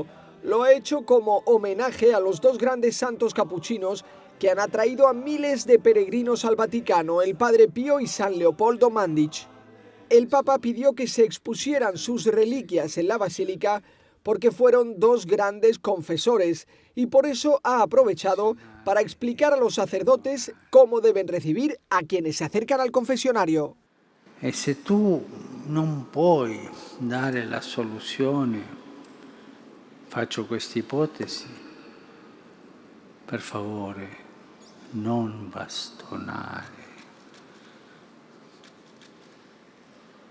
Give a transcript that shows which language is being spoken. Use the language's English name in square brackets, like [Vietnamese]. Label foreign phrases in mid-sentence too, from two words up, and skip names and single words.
[Spanish] Lo ha hecho como homenaje a los dos grandes santos capuchinos que han atraído a miles de peregrinos al Vaticano, el Padre Pío y San Leopoldo Mandic. El Papa pidió que se expusieran sus reliquias en la basílica porque fueron dos grandes confesores y por eso ha aprovechado para explicar a los sacerdotes cómo deben recibir a quienes se acercan al confesionario. [Italian] E se tu non puoi dare la soluzione, faccio questa ipotesi, per favore, non bastonare.